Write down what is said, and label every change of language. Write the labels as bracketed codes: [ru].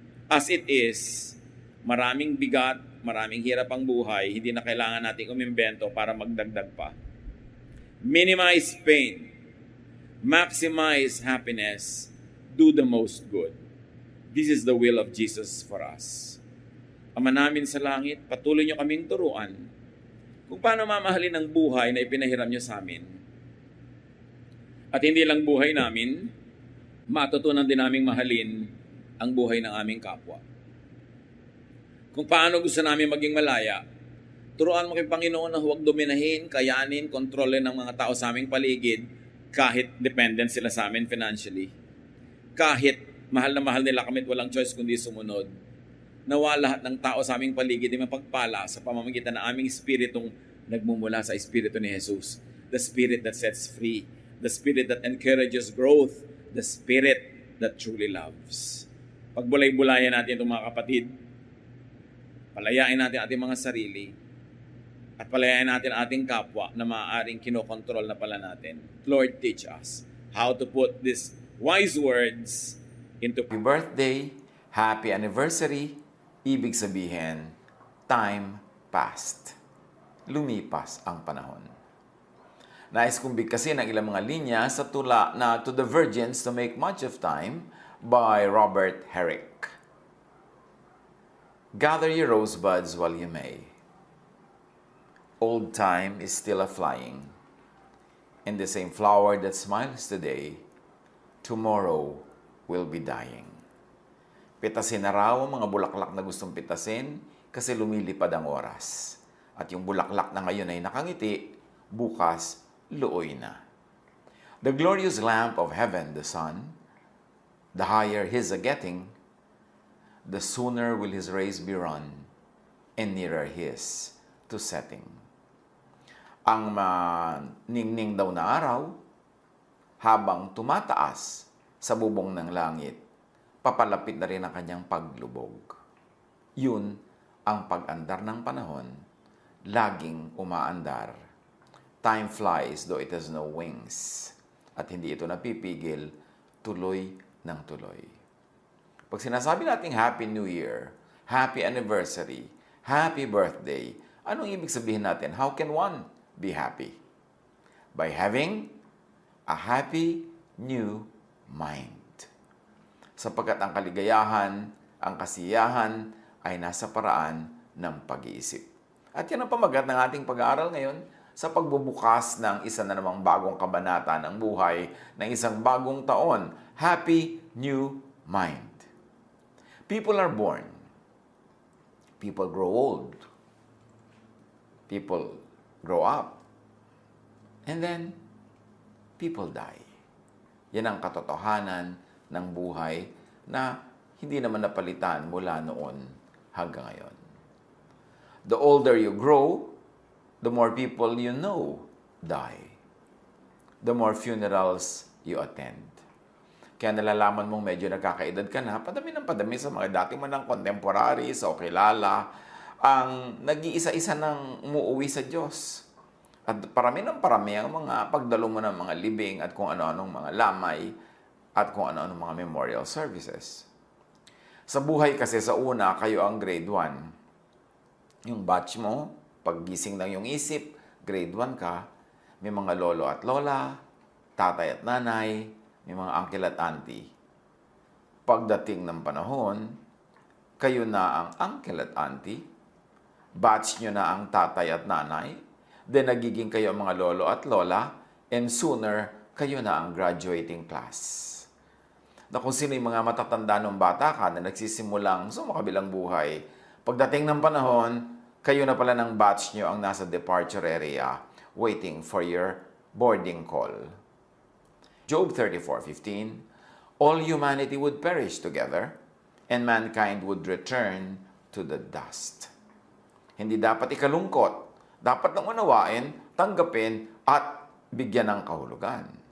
[tl] As it is, maraming bigat, maraming hirap ang buhay, hindi na kailangan nating umimbento para magdagdag pa. [en] Minimize pain, maximize happiness, do the most good. This is the will of Jesus for us. [tl] Ama namin sa langit, patuloy niyo kaming turuan kung paano mamahalin ang buhay na ipinahiram niyo sa amin. At hindi lang buhay namin, matutunan din naming mahalin ang buhay ng aming kapwa. Kung paano gusto namin maging malaya, turuan mo kay Panginoon na huwag dominahin, kayanin, kontrolin ng mga tao sa aming paligid kahit dependent sila sa amin financially. Kahit mahal na mahal nila kami at walang choice kundi sumunod. Nawa lahat ng tao sa aming paligid ay mapagpala sa pamamagitan ng aming espiritong nagmumula sa Espiritu ni Jesus. [en] The Spirit that sets free. The Spirit that encourages growth. The Spirit that truly loves. [tl] Pagbulay-bulayan natin itong mga kapatid. Palayain natin ating mga sarili. At palayain natin ating kapwa na maaaring kinokontrol na pala natin. [en] Lord, teach us how to put these wise words into Happy birthday, happy anniversary, [tl] ibig sabihin, [en] time passed. [tl] Lumipas ang panahon. Nais kong bigkasin ang ilang mga linya sa tula na To the Virgins to Make Much of Time by Robert Herrick. [en] Gather your rosebuds while you may. Old time is still a-flying, and the same flower that smiles today, tomorrow will be dying. [tl] Pitasin na raw ang mga bulaklak na gustong pitasin kasi lumilipad ang oras. At yung bulaklak na ngayon ay nakangiti, bukas luoy na. [en] The glorious lamp of heaven, the sun, the higher his a-getting, the sooner will his rays be run, and nearer his to setting. [tl] Ang maningning daw na araw, habang tumataas sa bubong ng langit, papalapit na rin ang kanyang paglubog. Yun ang pag-andar ng panahon, laging umaandar. [en] Time flies though it has no wings. [tl] At hindi ito napipigil, tuloy ng tuloy. Pag sinasabi nating Happy New Year, Happy Anniversary, Happy Birthday, anong ibig sabihin natin? [en] How can one be happy? By having a happy new mind. [tl] Sapagkat ang kaligayahan, ang kasiyahan ay nasa paraan ng pag-iisip. At yan ang pamagat ng ating pag-aaral ngayon sa pagbubukas ng isa na namang bagong kabanata ng buhay ng isang bagong taon. [en] Happy New Mind. People are born. People grow old. People grow up. And then, people die. [tl] Yan ang katotohanan ng buhay na hindi naman napalitan mula noon hanggang ngayon. [en] The older you grow, the more people you know die. The more funerals you attend. [tl] Kaya nalalaman mong medyo nagkakaedad ka na, padami ng padami sa mga dati mo ng contemporaries o kilala, ang nag-iisa-isa nang umuwi sa Diyos. At parami ng parami ang mga pagdalo mo ng mga libing at kung ano-anong mga lamay at kung ano-anong mga memorial services. Sa buhay kasi sa una, kayo ang grade 1. Yung batch mo, paggising ng iyong isip, grade 1 ka, may mga lolo at lola, tatay at nanay, may mga uncle at auntie. Pagdating ng panahon, kayo na ang uncle at auntie, batch nyo na ang tatay at nanay, then nagiging kayo ang mga lolo at lola, [en] and sooner, [tl] kayo na ang graduating class. Na kung sino yung mga matatanda ng bata ka na nagsisimulang sumakabilang buhay, pagdating ng panahon, kayo na pala ng batch nyo ang nasa departure area, [en] waiting for your boarding call. Job 34:15, all humanity would perish together, and mankind would return to the dust. [tl] Hindi dapat ikalungkot. Dapat nang unawain, tanggapin, at bigyan ng kahulugan.